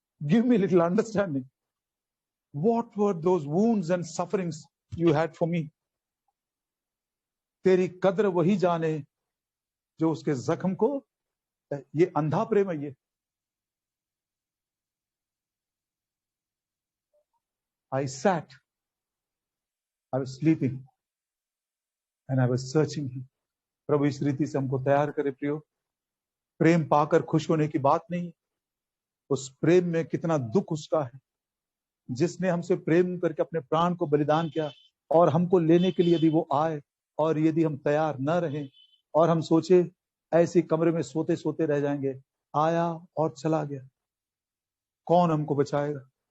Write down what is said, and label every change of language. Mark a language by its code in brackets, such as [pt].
[en] Give me little understanding. What were those wounds and sufferings you had for me. [hi] तेरी कद्र वही जाने जो उसके जख्म को, ये अंधा प्रेम है ये। [en] I sat, I was sleeping and I was searching him. [hi] प्रभु इस रीति से हमको तैयार करे प्रियो। प्रेम पाकर खुश होने की बात नहीं, उस प्रेम में कितना दुख उसका है, जिसने हमसे प्रेम करके अपने प्राण को बलिदान किया। और हमको लेने के लिए यदि वो आए और यदि हम तैयार न रहें और हम सोचे ऐसे कमरे में सोते सोते रह जाएंगे, आया और चला गया, कौन हमको बचाएगा?